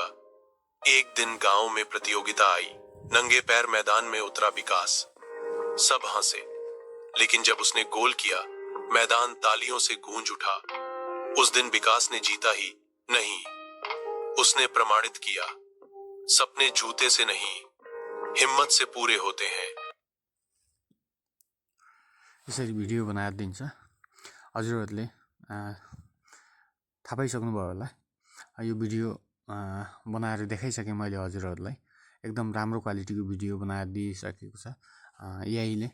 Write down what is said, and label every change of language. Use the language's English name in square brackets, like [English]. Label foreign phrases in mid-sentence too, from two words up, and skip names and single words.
[Hindi] एक दिन गांव में प्रतियोगिता आई, नंगे पैर मैदान में उतरा विकास। सब हंसे, लेकिन जब उसने गोल किया, मैदान तालियों से गूंज उठा। उस दिन विकास ने जीता ही नहीं, उसने प्रमाणित किया, सपने जूते से नहीं, हिम्मत से पूरे होते हैं। [Nepali] यसरी भिडियो बनाएर दिन्छ। हजुरहरूले थाहा पाइसक्नुभयो होला, यो भिडियो बनाएर देखाइसकेँ मैले हजुरहरूलाई। एकदम राम्रो क्वालिटीको भिडियो बनाएर दिइसकेको छ एआईले।